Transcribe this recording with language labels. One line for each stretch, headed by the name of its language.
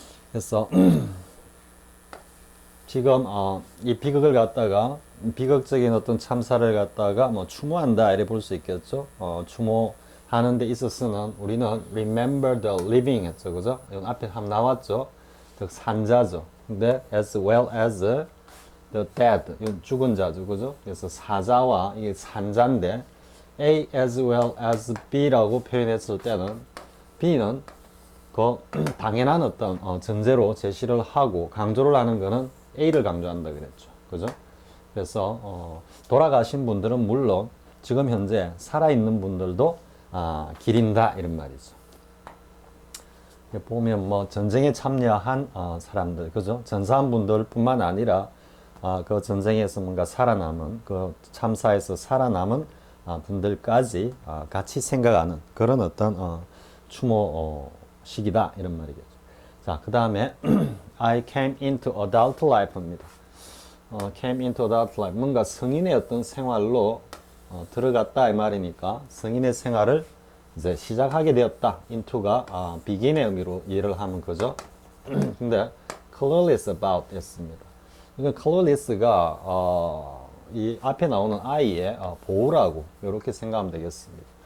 Korean: 그래서 지금 이 비극을 갖다가 비극적인 어떤 참사를 갖다가 뭐 추모한다 이래 볼 수 있겠죠. 추모하는 데 있어서는 우리는
English: remember the living
Korean: 했죠. 그죠? 이건 앞에 한번 나왔죠. 즉 산자죠.
English: 근데 as well as the dead,
Korean: 죽은 자죠. 그죠? 그래서 사자와 이게 산자인데 A
English: as well as
Korean: B라고 표현했을 때는 B는 그 당연한 어떤 전제로 제시를 하고 강조를 하는 거는 A를 강조한다 그랬죠. 그죠? 그래서 돌아가신 분들은 물론 지금 현재 살아있는 분들도 기린다 이런 말이죠. 보면 뭐 전쟁에 참여한 사람들, 그죠? 전사한 분들뿐만 아니라 그 전쟁에서 뭔가 살아남은, 그 참사에서 살아남은 분들까지 같이 생각하는 그런 어떤 추모식이다 이런 말이겠죠. 자, 그 다음에
English: I came into adult life입니다. came into adult life,
Korean: 뭔가 성인의 어떤 생활로 들어갔다 이 말이니까 성인의 생활을 이제 시작하게 되었다. into가 begin의 의미로 이해를 하면 그죠? 근데
English: clueless about
Korean: 였습니다. 이건 clueless가 이 앞에 나오는 I의 보호라고 이렇게 생각하면 되겠습니다.